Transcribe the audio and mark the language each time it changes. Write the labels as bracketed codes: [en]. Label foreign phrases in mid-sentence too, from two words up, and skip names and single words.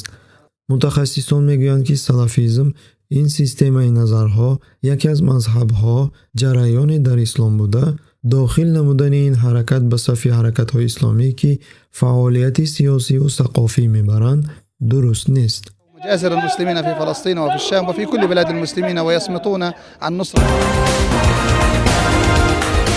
[tg] мутахассисон мегӯянд, ки салафизм ин системаи назарҳо, яке аз мазҳабҳо, ҷараёне дар ислом буда, дохил намудани ин ҳаракат ба сафи ҳаракатҳои исломӣ, ки фаъолияти сиёсиву сақофӣ мебаранд, дуруст нест. [ar] مجازر المسلمين في فلسطين وفي الشام وفي كل بلاد المسلمين ويصمتون عن نصرة